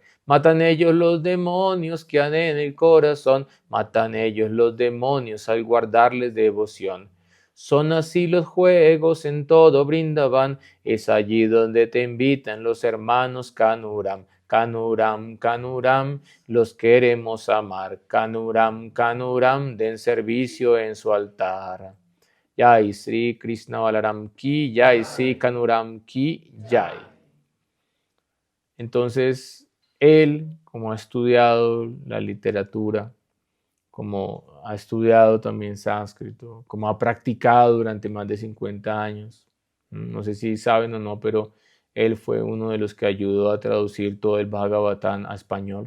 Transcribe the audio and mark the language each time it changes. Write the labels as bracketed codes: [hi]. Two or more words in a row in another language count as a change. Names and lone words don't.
[es] Matan ellos los demonios que han en el corazón, matan ellos los demonios al guardarles devoción. Son así los juegos en todo Brindavan, es allí donde te invitan los hermanos Canuram. Canuram, Canuram, los queremos amar. Canuram, Canuram, den servicio en su altar. [hi] Jai Sri Krishna Balaram Ki Jai, Sri Kanuram Ki Jai. [es] Entonces, él, como ha estudiado la literatura, como ha estudiado también sánscrito, como ha practicado durante más de 50 años, no sé si saben o no, pero él fue uno de los que ayudó a traducir todo el Bhagavatam a español.